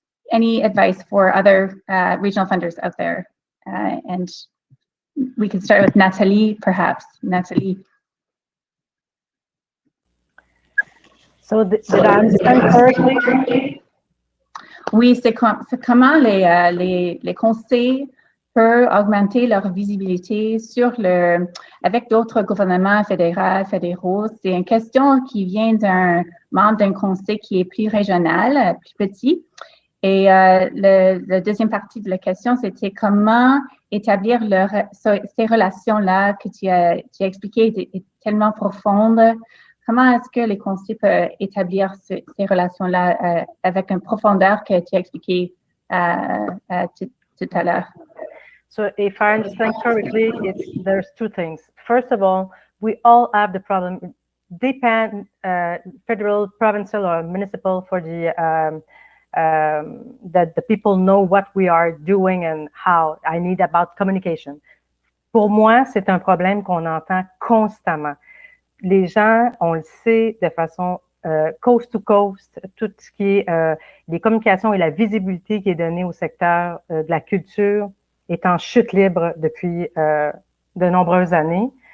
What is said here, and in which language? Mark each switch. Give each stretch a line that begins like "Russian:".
English: Any advice for other regional funders out there? And we can start with Nathalie, perhaps. Nathalie. So did I understand correctly?
French: Oui, c'est comment les conseils peuvent augmenter leur visibilité avec d'autres gouvernements fédéraux. C'est une question qui vient d'un membre d'un conseil qui est plus régional, plus petit. Et la deuxième partie de la question, c'était comment établir ces relations-là que tu as expliquées, est tellement profonde. Comment est-ce que les conseillers peuvent établir ces relations-là avec une profondeur que tu as expliqué tout à l'heure?
English: So if I understand correctly, there's 2 things. First of all, we all have the problem, depend federal, provincial, or municipal for that the people know what we are doing and how. I need about communication.
French: Pour moi, c'est un problème qu'on entend constamment. Les gens, on le sait de façon
English: coast to coast,
French: tout ce qui est les communications et la visibilité qui est donnée au secteur de la culture est en chute libre depuis de nombreuses années.